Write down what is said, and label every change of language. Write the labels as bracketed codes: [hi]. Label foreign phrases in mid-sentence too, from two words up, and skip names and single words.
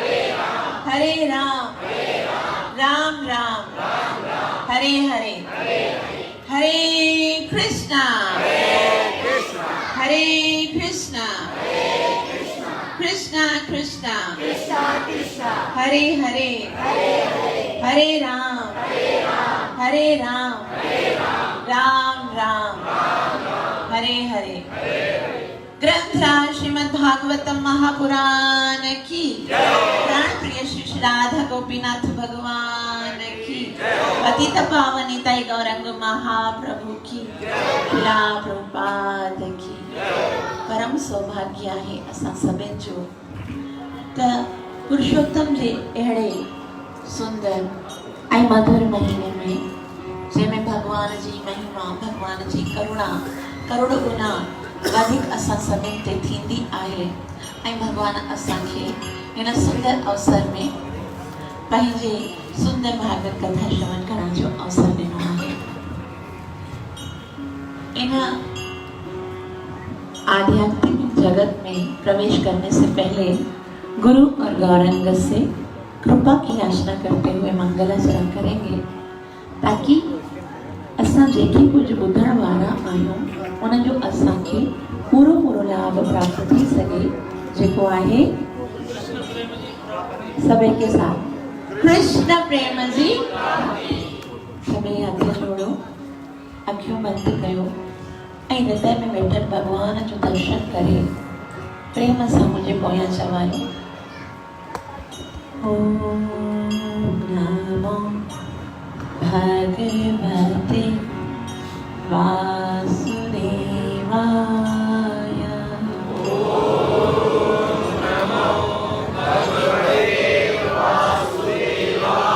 [sa] राम राम हरे हरे हरे कृष्ण हरे कृष्ण कृष्ण कृष्ण हरे हरे हरे राम राम राम हरे हरे ग्रंथराज श्रीमद् भागवतम [hi] महापुराण की प्राण प्रिय श्री राधा गोपीनाथ भगवान की पतित पावनिताई गौरंग महाप्रभु की लीला प्रभुपाद [sd] की परम सौभाग्य आहे असां सभिनि जो त पुरुषोत्तम जे अहिड़े सुंदर ऐं मधुर महीने में जंहिंमें भगवान जी महिमा भगवान जी करुणा करोड़ गुना वधीक असां सभिनि ते थींदी आहे ऐं भगवान असांखे हिन सुंदर अवसर में पंहिंजे सुंदर भागवत कथा श्रवण करण जो अवसर ॾिनो आहे। [hi] इन आध्यात्मिक जगत में प्रवेश करने से पहले गुरु और गौरंग से कृपा की याचना करते हुए मंगलाचरण करेंगे ताकि [sd] असां जेके कुछ ॿुधण वारा आहियूं उन जो असांखे पूरो लाभ प्राप्त थी सके जेको आहे [hi] सभी के साथ [sd] कृष्ण प्रेम जी सभी हथ जोड़ो अखियूं बंद कयो ऐं हृदय में वेठल भगवान जो दर्शन करे प्रेम सां मुझे पोयां चवायो [sa] ओम नमो भगवते वासुदेवाय ओम नमो भगवते वासुदेवाय